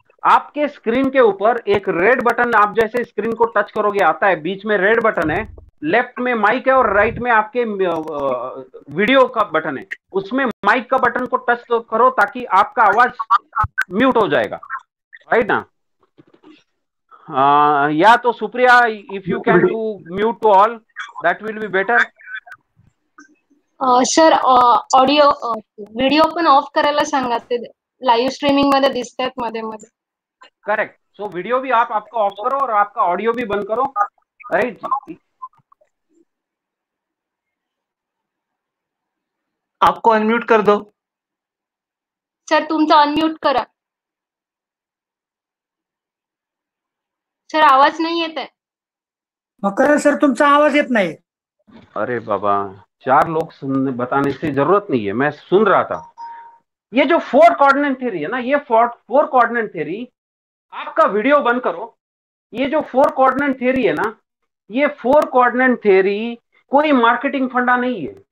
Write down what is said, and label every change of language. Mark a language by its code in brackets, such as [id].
[hi] आपके स्क्रीन के ऊपर एक रेड बटन, आप जैसे स्क्रीन को टच करोगे आता है, बीच में रेड बटन है, लेफ्ट में माइक है और राइट में आपके वीडियो का बटन है। उसमें माइक का बटन को टच तो करो ताकि आपका आवाज म्यूट हो जाएगा, राइट ना? या तो [en] Supriya, if you can to mute to all, that will be better. [mr] Sir audio video पण ऑफ करायला सांगा, ते लाईव्ह स्ट्रीमिंग मध्ये दिसतात मध्ये मध्ये. [en] Correct. [hi] सो वीडियो भी आप आपका ऑफ करो और आपका ऑडियो भी बंद करो, राइट? आपको अनम्यूट कर दो. [mr] सर तुमचं अनम्यूट करा. सर आवाज नाही येत आहे. मकर सर तुमचा आवाज येत नाही. [hi] अरे बाबा, 4 लोग बताने से जरूरत नहीं है, मैं सुन रहा था. ये जो 4 कोऑर्डिनेट थ्योरी है ना, ये 4 कोऑर्डिनेट थ्योरी, आपका वीडियो बंद करो. ये जो 4 कोऑर्डिनेट थ्योरी है ना, ये 4 कोऑर्डिनेट थ्योरी कोई मार्केटिंग फंडा नहीं है.